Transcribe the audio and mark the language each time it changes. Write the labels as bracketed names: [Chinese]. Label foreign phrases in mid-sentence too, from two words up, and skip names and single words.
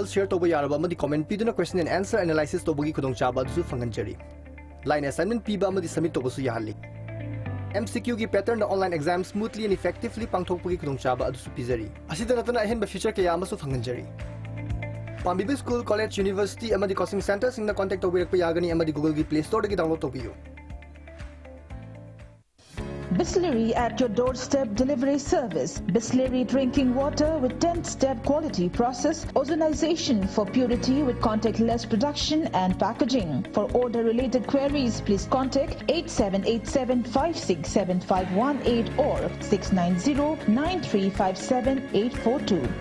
[Manipuri] share tawba yaraba amadi comment piduna [English] question and answer analysis [Manipuri] tawbagi khudongchaba adusu fanganjari [English] line assignment [Manipuri] piba amadi submit tawbasu yahalli MCQ gi pattern na [English] online exam smoothly and effectively [Manipuri] pangthokpagi khudongchaba adusu pizari asida natana ahenba feature kaya amasu fanganjari Pambibi [English] School College University [Manipuri] amadi [English] coaching center [Manipuri] singna contact tawbirakpa yagani amadi Google gi Play Store dagi download tawbiyo [English] Bisleri at your doorstep delivery service. Bisleri drinking water with 10-step quality process, ozonization for purity with contactless production and packaging. For order related queries, please contact 8787567518 or 690-9357-842.